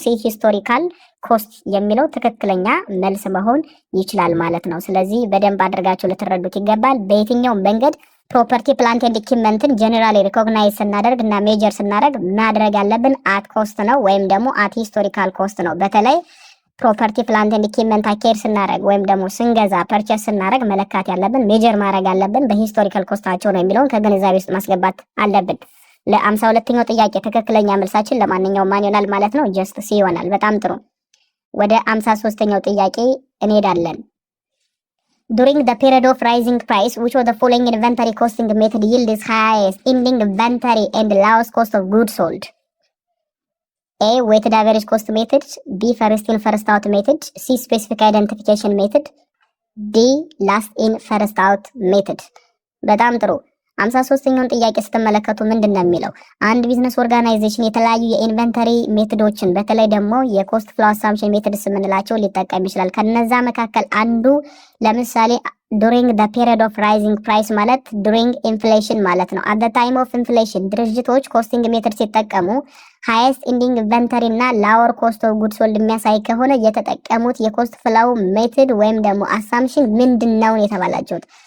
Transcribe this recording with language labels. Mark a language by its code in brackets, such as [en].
[am] ሲ ሂስቶሪካል ኮስት የሚለው ትክክለኛ መልስ መሆን ይችላል ማለት ነው። ስለዚህ በደንብ አድርጋችሁ ልትረዱት ይገባል። በየትኛውም መንገድ ፕሮፐርቲ ፕላንት ኤንድ ኢኩዊፕመንትን ጀነራሊ ሪኮግናይዝ ስናደርግ እና ሜጀር ስናደርግ ማድረግ ያለብን አት ኮስት ነው ወይም ደግሞ አት ሂስቶሪካል ኮስት ነው። በተለይ ፕሮፐርቲ ፕላንት ኤንድ ኢኩዊፕመንት አኬር ስናደርግ ወይም ደግሞ ስንገዛ ፐርቸስ ስናደርግ መለካት ያለብን ሜጀር ማድረግ ያለብን በሂስቶሪካል ኮስታቸው ነው የሚለውን ከግንዛቤ ውስጥ ማስገባት አለብን። ለ52ኛው ጥያቄ ትክክለኛ መልሳችን ለማንኛውም ማን ይሆናል ማለት ነው? ጀስት ሲ ይሆናል። በጣም ጥሩ። ወደ 53ኛው ጥያቄ እንሄዳለን። [en] During the period of rising price, which of the following inventory costing method yields highest ending inventory and lowest cost of goods sold? A. Weighted average cost method. B. First in first out method. C. Specific identification method. D. Last in first out method. [am] በጣም ጥሩ። 53ኛውን ጥያቄ ስትመለከቱ ምንድን ነው የሚለው? አንድ ቢዝነስ ኦርጋናይዜሽን የተለያዩ የኢንቨንተሪ ሜቶዶችን በተለይ ደግሞ የኮስት ፍሎ አሳምፕሽን ሜቶድስ የምንላቸው ሊጠቀም ይችላል። ከነዛ መካከል አንዱ ለምሳሌ [en] ዱሪንግ ዘ ፔሪድ ኦፍ ራይዚንግ ፕራይስ [am] ማለት ዱሪንግ ኢንፍሌሽን ማለት ነው። [en] አት ዘ ታይም ኦፍ ኢንፍሌሽን [am] ድርጅቶች ኮስቲንግ ሜቶድ ሲጠቀሙ ሃይስት ኢንዲንግ ኢንቨንተሪ እና ላወር ኮስት ኦፍ ጉድ ሶልድ የሚያሳይ ከሆነ የተጠቀሙት የኮስት ፍሎው ሜቶድ ወይም ደግሞ አሳምፕሽን ምንድን ነው የተባላችሁት?